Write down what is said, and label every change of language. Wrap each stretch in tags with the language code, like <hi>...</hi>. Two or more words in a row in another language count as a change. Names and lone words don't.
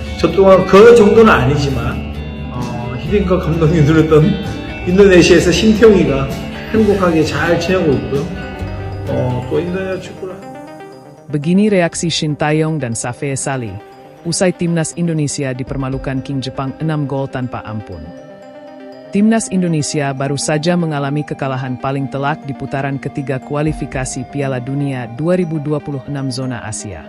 <ko>저 또한 그 정도는 아니지만 히딩크 감독이 누렸던 인도네시아에서 신태용이가 행복하게 잘 지내고 있고요. 또 인도네시아 축구를</ko> <id>Begini reaksi Shin Tae-yong dan Safee Salih usai timnas Indonesia dipermalukan King Jepang 6 gol tanpa ampun. Timnas Indonesia baru saja mengalami kekalahan paling telak di putaran ketiga kualifikasi Piala Dunia 2026 zona Asia.</id>